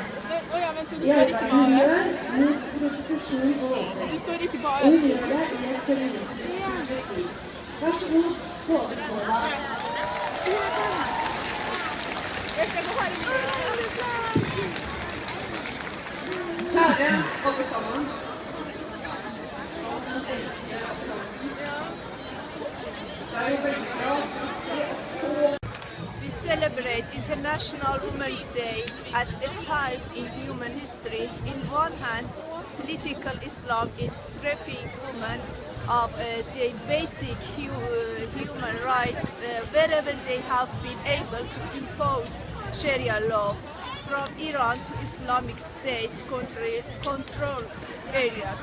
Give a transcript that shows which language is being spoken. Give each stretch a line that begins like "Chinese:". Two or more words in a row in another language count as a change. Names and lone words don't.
Norwegian: I arbeidet hun gjør mot prostitusjon og voldtekt. Og hun gjør det i et feministisk perspektiv. Vær så god, påstående. Kjære alle sammen.
English: We celebrate International Women's Day at a time in human history. In one hand, political Islam is stripping women of their basic human rights wherever they have been able to impose Sharia law, from Iran to Islamic States controlled areas.